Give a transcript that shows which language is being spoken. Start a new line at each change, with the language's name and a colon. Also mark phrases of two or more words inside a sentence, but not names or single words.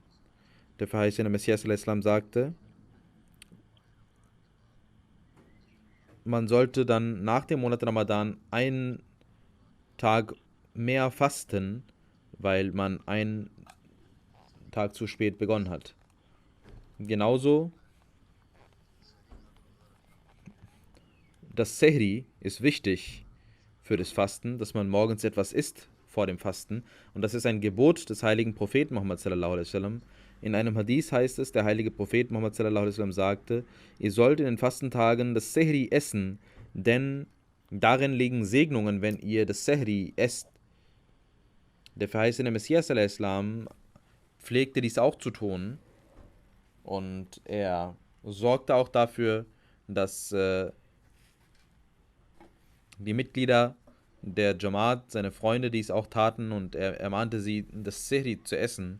German: Der verheißene Messias Islam sagte, man sollte dann nach dem Monat Ramadan einen Tag mehr fasten, weil man einen Tag zu spät begonnen hat. Genauso, das Sehri ist wichtig für das Fasten, dass man morgens etwas isst vor dem Fasten. Und das ist ein Gebot des heiligen Propheten Muhammad
Arabic: صلى الله عليه وسلم.
German: In einem Hadith heißt es, der heilige Prophet Muhammad
Arabic: صلى الله عليه وسلم
German: sagte, ihr sollt in den Fastentagen das Sehri essen, denn darin liegen Segnungen, wenn ihr das Sehri esst. Der verheißene Messias
Arabic: صلى الله عليه وسلم
German: pflegte dies auch zu tun und er sorgte auch dafür, dass die Mitglieder der Jamaat, seine Freunde, dies auch taten und er ermahnte sie, das Sehri zu essen.